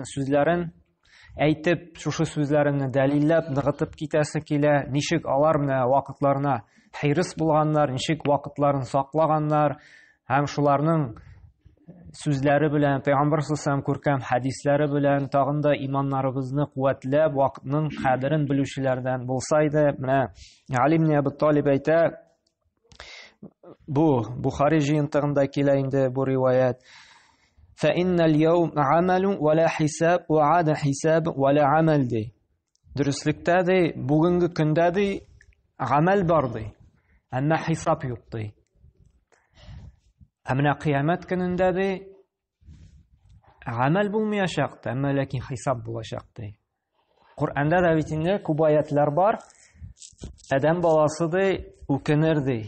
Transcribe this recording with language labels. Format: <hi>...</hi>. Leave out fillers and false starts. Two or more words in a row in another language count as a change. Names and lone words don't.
<tt>сүзләрен әйтеп, шушы сүзләрне дәлилләп, ныгытып китәсе килә, ничек алар менә вакытларына хирыс булганнар, ничек вакытларын саклаганнар, һәм шуларның сүзләре белән, Пәйгамбәр саллаллаһу күркәм хадисләре белән тагын да иманнарыбызны куәтләп, вакытның кадерен белүчеләрдән булса иде. Менә Али ибн Аби Талиб әйтә, бу Бухари җыентыгында килә инде бу риваят.</tt> <ar>فَإِنَّ الْيَوْمَ عَمَلٌ وَلَا حِسَابٌ وَعَادَ حِسَابٌ وَلَا عَمَلٌ ди.</ar> <tt>Дөреслекдә ди, бүгенге көндә ди, гамәл бар ди, әмма хисап юк ди. Менә кыямәт көнендә ди, гамәл булмаячак, әмма ләкин хисап булачак ди. Коръәндә дә бит инде күп аятлар бар. Адәм баласы ди, үкенер ди.</tt>